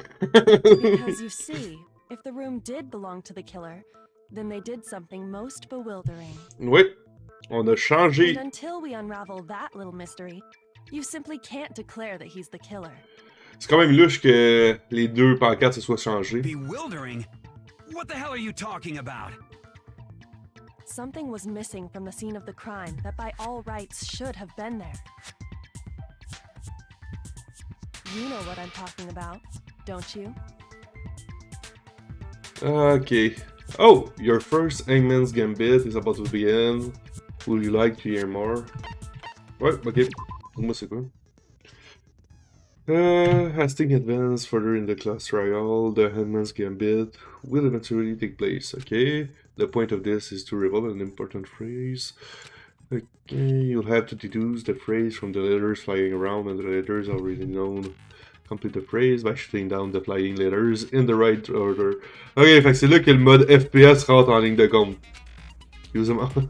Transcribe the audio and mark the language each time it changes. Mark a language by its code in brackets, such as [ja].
[en] Because you see, if the room did belong to the killer, then they did something most bewildering. [fr] Oui, on a changé. [en] And until we unravel that little mystery, you simply can't declare that he's the killer. [fr] C'est quand même louche que les deux pancartes se soient changées. [en] Bewildering? What the hell are you talking about? Something was missing from the scene of the crime that by all rights should have been there. You know what I'm talking about, don't you? Okay. Oh, your first Hangman's Gambit is about to begin. Would you like to hear more? [fr] Ouais, ok. Moi, c'est quoi? [en] As things advance further in the class royale, the Hangman's Gambit will eventually take place, okay? The point of this is to reveal an important phrase. Okay, you'll have to deduce the phrase from the letters flying around and the letters already known. Complete the phrase by shooting down the flying letters in the right order. [fr] Ok, fait que c'est là que le mode FPS rentre en ligne de compte. Excusez-moi.